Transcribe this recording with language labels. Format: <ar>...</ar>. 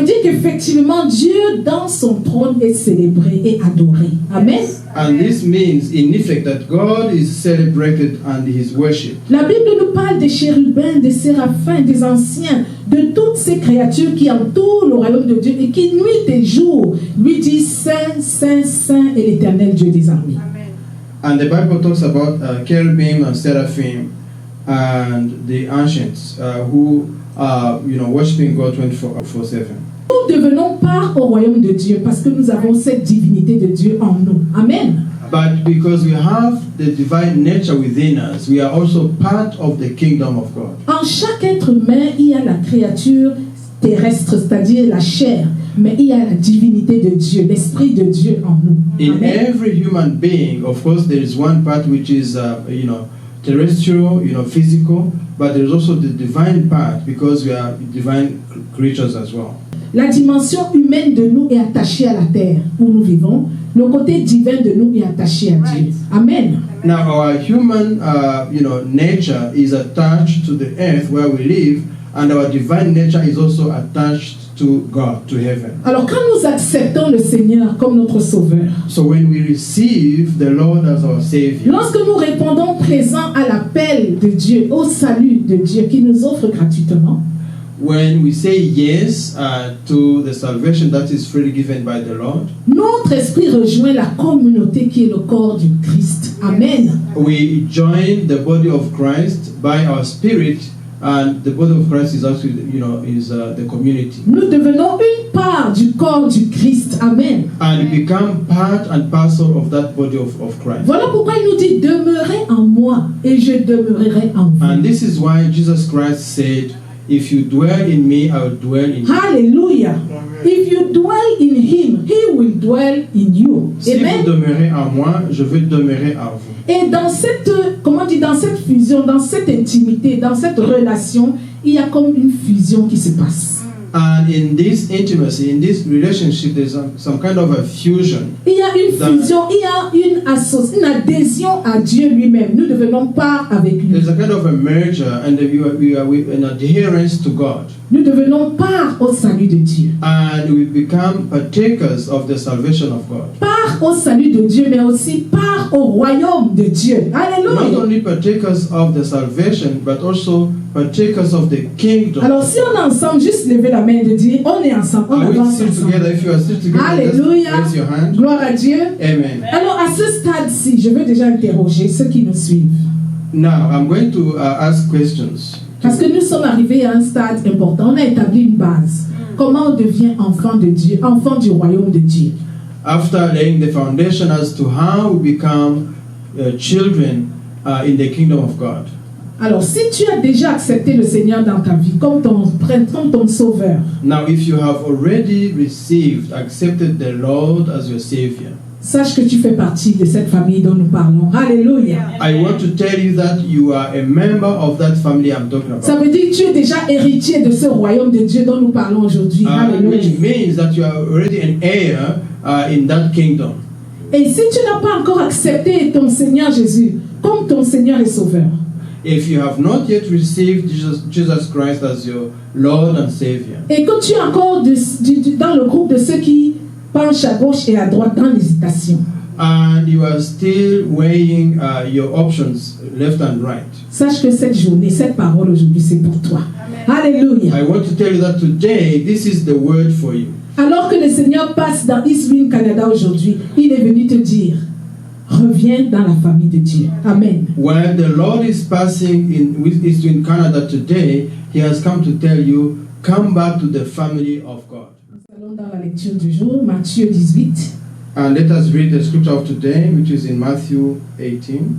<fr>veut dire qu'effectivement, Dieu dans son trône est célébré et adoré. Amen.</fr> <en>And this means, in effect, that God is celebrated and He is worshipped.</en> <fr>La Bible nous parle des chérubins, des séraphins, des anciens, de toutes ces créatures qui entourent le royaume de Dieu et qui, nuit et jour, lui disent Saint, Saint, Saint est l'Éternel Dieu des armées.</fr> <en>And the Bible talks about cherubim and seraphim and the ancients who are, worshiping God 24/7.</en> <fr>Nous devenons part au royaume de Dieu parce que nous avons cette divinité de Dieu en nous. Amen.</fr> <en>But because we have the divine nature within us, we are also part of the kingdom of God.</en> <fr>En chaque être humain, il y a la créature terrestre, c'est-à-dire la chair, mais il y a la divinité de Dieu, l'esprit de Dieu en nous.</fr> <en>In Amen. every human being, of course, there is one part which is, terrestrial, physical, but there is also the divine part because we are divine creatures as well.</en> <fr>La dimension humaine de nous est attachée à la terre où nous vivons. Le côté divin de nous est attaché à Dieu. Amen.</fr> <en>Now, our human, nature is attached to the earth where we live, and our divine nature is also attached to God, to heaven.</en> <fr>Alors quand nous acceptons le Seigneur comme notre Sauveur,</fr> <en>So when we receive the Lord as our Savior,</en> <fr>lorsque nous répondons présent à l'appel de Dieu, au salut de Dieu qui nous offre gratuitement,</fr> <en>when we say yes to the salvation that is freely given by the Lord,</en> <fr>notre esprit rejoint la communauté qui est le corps du Christ. Amen.</fr> <en>we join the body of Christ by our spirit, and the body of Christ is actually, the community.</en> <fr>Nous devenons une part du corps du Christ. Amen.</fr> <en>And we become part and parcel of that body of Christ.</en> <fr>Voilà pourquoi il nous dit demeurez en moi et je demeurerai en vous.</fr> <en>And this is why Jesus Christ said, if you dwell in me, I will dwell in you. Hallelujah. If you dwell in him, he will dwell in you.</en> <fr>Si Amen. vous demeurez en moi, je vais demeurer en vous. Et dans cette, dans cette fusion, dans cette intimité, dans cette relation, il y a comme une fusion qui se passe.</fr> <en>And in this intimacy, in this relationship, there's some kind of a fusion.</en> <fr>Il y a une fusion, il y a une adhésion à Dieu lui-même. Nous devenons part avec lui.</fr> <en>There's a kind of a merger, and we are an adherence to God.</en> <fr>Nous devenons part au salut de Dieu.</fr> <en>And we become partakers of the salvation of God.</en> <fr>Part au salut de Dieu, mais aussi part au royaume de Dieu.</fr> <en>Not Alléluia. only partakers of the salvation, but also partakers of the kingdom.</en> <fr>Alors si on est ensemble, juste lever la main et dire, on est ensemble, on</fr> <en>Are we</en> <fr>avance</fr> <en>still</en> <fr>ensemble.</fr> <en>together? If you are still together, Alléluia. just raise your hand.</en> <fr>Gloire à Dieu. Amen. Alors à ce stade-ci, je veux déjà interroger ceux qui nous suivent.</fr> <en>Now, I'm going to ask questions.</en> <fr>Parce que nous sommes arrivés à un stade important. On a établi une base. Comment on devient enfant de Dieu, enfant du royaume de Dieu.</fr> <en>After laying the foundation as to how we become children in the kingdom of God.</en> <fr>Alors, si tu as déjà accepté le Seigneur dans ta vie comme ton sauveur,</fr> <en>Now, if you have already accepted the Lord as your Savior,</en> <fr>sache que tu fais partie de cette famille dont nous parlons. Alléluia.</fr> <en>I want to tell you that you are a member of that family I'm talking</en> <fr>Ça</fr> <en>about.</en> <fr>veut dire que tu es déjà héritier de ce royaume de Dieu dont nous parlons aujourd'hui.</fr> <en>Which Alléluia. means that you are already an heir in that kingdom.</en> <fr>Et si tu n'as pas encore accepté ton Seigneur Jésus comme ton Seigneur et Sauveur,</fr> <en>If you have not yet received Jesus Christ as your Lord and Savior,</en> <fr>et que tu es encore dans le groupe de ceux qui penchent à gauche et à droite dans l'hésitation,</fr> <en>and you are still weighing your options left and right,</en> <fr>sache que cette journée, cette parole aujourd'hui, c'est pour toi. Alléluia.</fr> <en>I want to tell you that today, this is the word for you.</en> <fr>Alors que le Seigneur passe dans Eastwind Canada aujourd'hui, il est venu te dire, reviens dans la famille de Dieu. Amen.</fr> <en>When the Lord is passing in Eastern Canada today, He has come to tell you, come back to the family of God.</en> <fr>Nous allons dans la lecture du jour, Matthieu 18,</fr> <en>And let us read the scripture of today, which is in Matthew 18.</en>